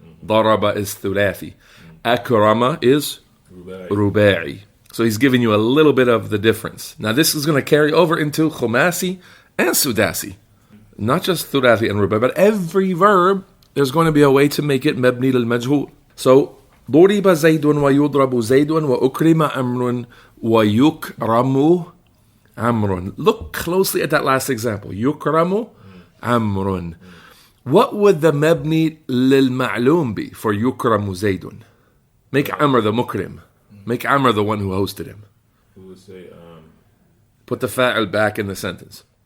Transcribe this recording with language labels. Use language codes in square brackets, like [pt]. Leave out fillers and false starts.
[en] Daraba is thulathi. Akrama is ruba'i. So he's giving you a little bit of the difference. Now this is going to carry over into khumasi and sudasi. Not just thulathi and ruba'i, but every verb, there's going to be a way to make it mabni lil majhul. [ar] So ضرب زيد ويضرب زيد وأكرم أمر ويكرم أمر. [en] Look closely at that last example. [ar] يكرم أمر. [en] What would the مبني للمعلوم be for [ar] يكرم زيد? [en] Make Amr the mukrim. Make Amr the one who hosted him. Who would say, Put the fa'il back in the sentence.